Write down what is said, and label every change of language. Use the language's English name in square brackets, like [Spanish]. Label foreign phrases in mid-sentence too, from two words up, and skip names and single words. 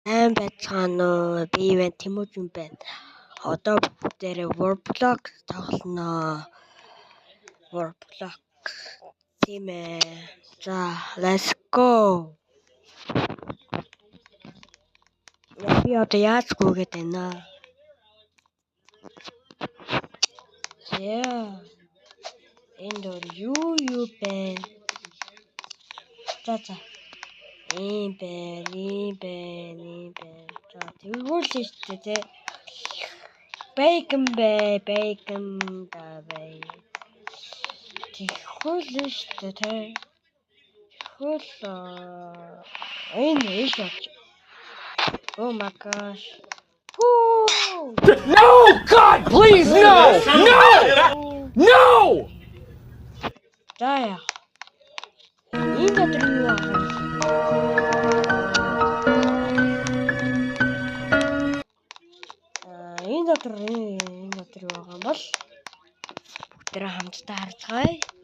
[Mongolian] Байцгаана уу? Би Иван Тэмүүжин байна. Одоо бүгдээрээ Roblox тоглоно. Roblox тийм ээ. За, [English] let's go. [Mongolian] Би одоо яаж гүйгээд байна? Яа. Энд юу байна? За. Ийм байна. За, тэгвэл шүү дээ. Bacon бай. Тэгвэл шүү дээ. Энэ иш оч. [English] Oh my gosh. Woo! No! God, please, no! No! [Mongolian] За яа. Энэ дотор юу байна? Энэ дотор юу байгаа бол бүгдээ хамтдаа харж байгаа.